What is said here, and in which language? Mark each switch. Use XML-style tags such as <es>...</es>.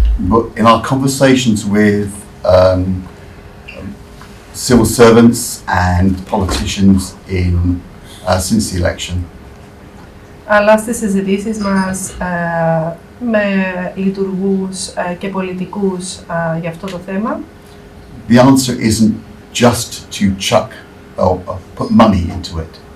<en>But in our conversations with civil servants and politicians since the election,</en> <el>Αλλά στις συζητήσεις μας με λειτουργούς και πολιτικούς για αυτό το θέμα,</el> <en>the answer isn't just to chuck or put money into it.</en>